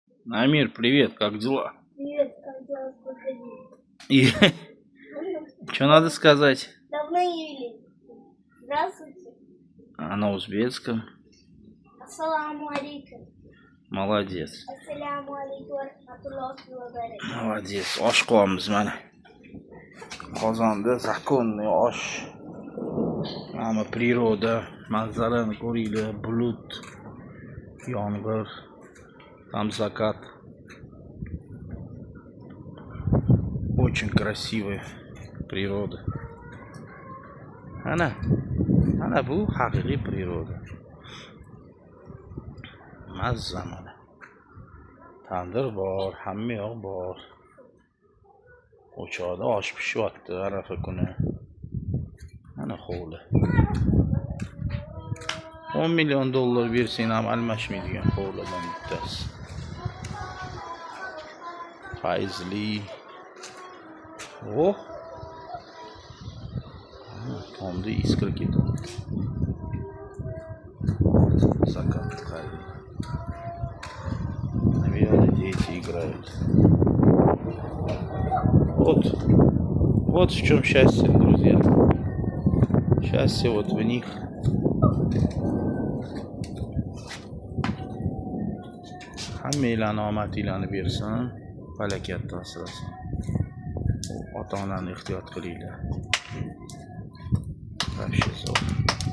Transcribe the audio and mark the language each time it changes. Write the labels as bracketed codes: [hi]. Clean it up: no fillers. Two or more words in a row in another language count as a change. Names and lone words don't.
[ru] Амир, привет, как дела? Привет, как дела? Выходи. И что надо сказать? Давно не виделись. Здравствуйте. А на узбекском. [ar] السلام عليكم. [ru] Молодец. [ar] السلام عليكم ورحمة الله وبركاته. [uz] Молодец. Osh qo'yamiz mana. Qozonda zakonniy osh. Mana природа, manzarani ko'ringlar, bulut, yomg'ir, [ru] там закат. Очень красивая природа. [uz] Ana bu haqiqiy природа. Mazza mana. Tandir bor, hamma yoq bor. O'choqda osh pishyapti Arafa kuni. Mana hovli. 10 milyon dollar bersang ham almashmaydigan hovlidan bittasi. Fayzli. Oh. Tomda iskra ketyapti. [ru] Закат ходит. Наверное, дети играют. Вот в чем счастье, друзья. Счастье вот в них. [uz] Hammanglarni omadinglarni bersin, falakatda asrasin. Ota-onani ehtiyot qilinglar. [ru] Вообще zo'r.